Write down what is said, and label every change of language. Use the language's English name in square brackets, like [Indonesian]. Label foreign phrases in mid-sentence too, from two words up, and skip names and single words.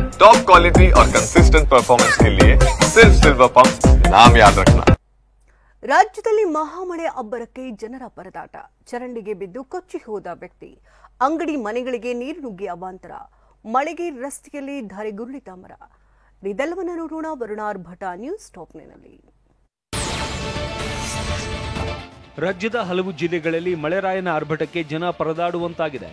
[English] top quality [Hindi] और [English] consistent performance [Hindi] के लिए सिर्फ सिल्वर पंप नाम याद रखना। [Kannada] ರಾಜ್ಯದಲ್ಲಿ ಮಹಾಮಳೆ ಅಬ್ಬರಕ್ಕೆ ಜನರ ಪರದಾಟ. ಚರಂಡಿಗೆ ಬಿದ್ದು ಕೊಚ್ಚಿ ಹೋದ ವ್ಯಕ್ತಿ, ಅಂಗಡಿ ಮನೆಗಳಿಗೆ ನೀರು ನುಗ್ಗಿ ಅವಾಂತರ, ಮಳೆಗೆ ರಸ್ತೆಯಲ್ಲಿ ಧರೆಗುರುಳಿದ ಮರ. ಇದೆಲ್ಲವನ್ನ ನೋಡೋಣ ವರುಣಾರ್ ಭಟ ನ್ಯೂಸ್ ಟಾಪ್ನಲ್ಲಿ. ರಾಜ್ಯದ ಹಲವು ಜಿಲ್ಲೆಗಳಲ್ಲಿ ಮಳೆರಾಯನ ಆರ್ಭಟಕ್ಕೆ ಜನ ಪರದಾಡುವಂತಾಗಿದೆ.